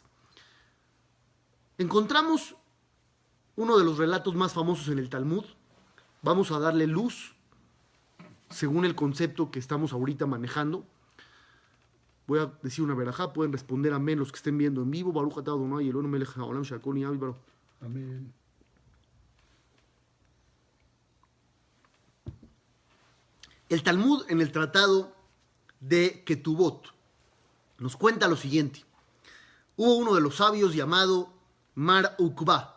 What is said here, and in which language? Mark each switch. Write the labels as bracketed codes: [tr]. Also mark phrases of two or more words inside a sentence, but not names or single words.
[es] Encontramos uno de los relatos más famosos en el Talmud. Vamos a darle luz según el concepto que estamos ahorita manejando. Voy a decir una verajá, pueden responder amén los que estén viendo en vivo. [he] ברוך אתה אדוני אלוהינו מלך העולם שהכל נהיה בדברו. [es] Amén. El Talmud, en el tratado de Ketubot, nos cuenta lo siguiente. Hubo uno de los sabios llamado Mar Ukba.